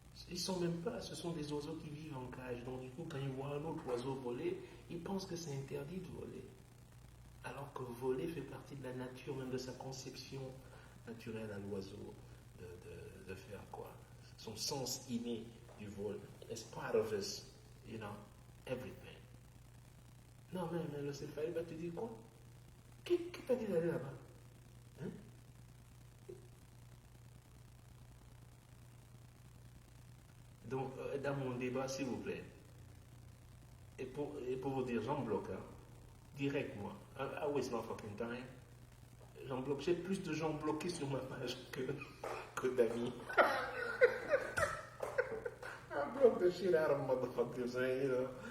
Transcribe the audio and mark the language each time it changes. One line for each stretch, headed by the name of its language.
French: Ils sont même pas, ce sont des oiseaux qui vivent en cage. Donc du coup, quand ils voient un autre oiseau voler, ils pensent que c'est interdit de voler. Alors que voler fait partie de la nature, même de sa conception naturelle à l'oiseau, de faire quoi. Son sens inné du vol.
English: It's part of his, everything.
French: Non, mais le céphalée va te dire quoi? Qui t'a dit d'aller là-bas? Hein? Donc, dans mon débat, s'il vous plaît, et pour vous dire, j'en bloque, hein, direct, moi.
English: I waste my fucking time.
French: J'en bloque. J'ai plus de gens bloqués sur ma page que d'amis.
English: I block the shit out of motherfuckers, you know.